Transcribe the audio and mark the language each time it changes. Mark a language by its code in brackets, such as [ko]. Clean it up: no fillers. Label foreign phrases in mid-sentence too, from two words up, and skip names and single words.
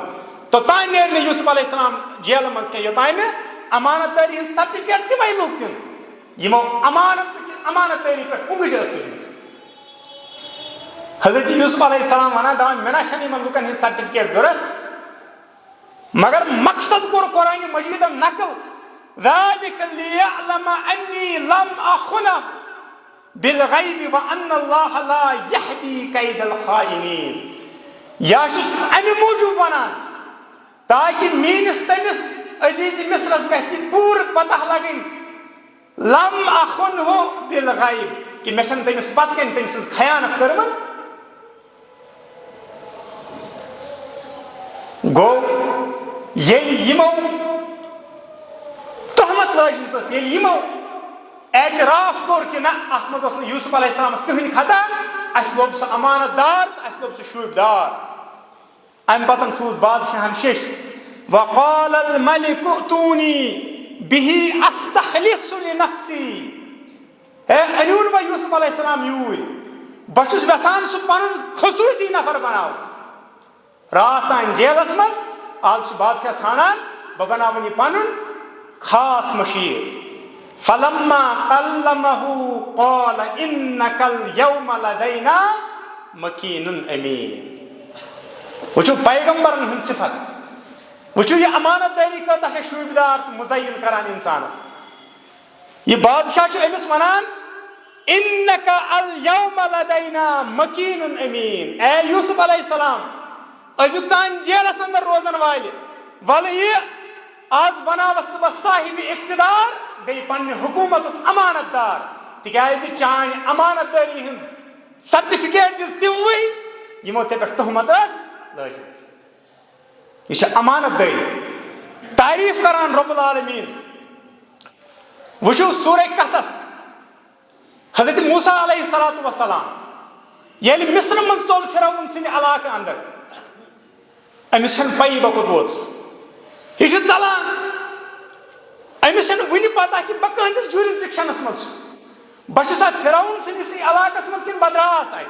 [ks] توٚتانۍ نیرِ نہٕ یوٗسف [ar] علیہ السلام [ks] جیلہٕ منٛز کینٛہہ یوٚتانۍ نہٕ امانت دٲری ہٕنٛز سرٹِفکیٹ تِمے لُکھ دِنۍ یِمو امانت دٲری پٮ۪ٹھ اُنگٕج ٲس تُجمٕژ. حضرت یوٗسف [ar] علیہ السلام [ks] ونان دپان مےٚ نہ چھنہٕ یِمن لُکن ہٕنٛز سرٹِفکیٹ ضروٗرت. مگر مقصد کوٚر قرآنِ مجیٖدن نقل [ar] ذلک لیعلم انی لم اخنہ بالغیب وان اللہ لا یہدی کید الخائنین. [ks] یا چھُس امہِ موٗجوٗب ونان تاکہِ میٲنِس تٔمِس عزیٖزِ مصرس گژھِ پوٗرٕ پتہ لگٕنۍ [ar] لم اخنہ بالغیب [ks] کہِ مےٚ چھنہٕ تٔمِس پتہٕ کَنۍ تٔمۍ سٕنٛز خیانت کٔرمٕژ. گوٚو ییٚلہِ یِمو تہمت لٲجمٕژ ٲس، ییٚلہِ یِمو اعتراف کوٚر کہِ نہ اتھ منٛز اوس نہٕ یوٗسف [ar] علیہ السلامس [ks] کٕہٕنۍ خطا، اسہِ لوٚب سُہ امانت دار تہٕ اسہِ لوٚب سُہ شوٗبہِ دار. امہِ پتہٕ سوٗز بادشاہن شیٚش [ar] وقال الملك ائتوني به استخلص لنفسي. [ks] ہے أنِوُن وۄنۍ یوٗسف [ar] علیہ السلام [ks] یوٗرۍ، بہٕ چھُس یژھان سُہ پنُن خصوٗصی نفر بناوُن. راتھ تانۍ جیلس منٛز، آز چھُ بادشاہ ژھانڈان بہٕ بناوُن یہِ پنُن خاص مشیٖر. [ar] فلما كلمه قال انك اليوم لدينا مكين امين. [ks] وٕچھو پیغمبرن ہٕنٛز صفت، وٕچھو یہِ امانت دٲری کۭژاہ چھےٚ شوٗبدار تہٕ مُزین کران انسانس. یہِ بادشاہ چھُ أمِس ونان [ar] انك اليوم لدينا مكين امين. [ks] اے یوٗسف [ar] علیہ السلام [ks] أزیُک تانۍ جیلس اندر روزن والہِ ولہٕ یہِ آز بناوتھ ژٕ بہٕ صاحب اقتدار بیٚیہِ پننہِ حکوٗمتُک امانت دار. تِکیٛازِ چانہِ امانت دٲری ہٕنٛز سرٹِفکیٹ دِژ تِموٕے یِمو ژےٚ پٮ۪ٹھ تہمت ٲس لٲجمٕژ. یہِ چھِ امانت دٲری. تعریٖف کران [ar] رۄب العالمیٖن. [ks] وٕچھو سورہ قصص، حضرت موسیٰ [ar] علیہ الصلوۃ والسلام [ks] ییٚلہِ مصرٕ منٛز ژوٚل فرعون سٕنٛدِ علاقہٕ اندر، أمِس چھنہٕ پیی بہٕ کوٚت ووتُس، یہِ چھُ ژلان، أمِس چھنہٕ وُنہِ پتہ کہِ بہٕ کٕہٕنٛدِس جوٗرِسڈِکشنس منٛز چھُس، بہٕ چھُسا فرعون سٕنٛدِسٕے علاقس منٛز کِنہٕ بہٕ درٛاس اتہِ.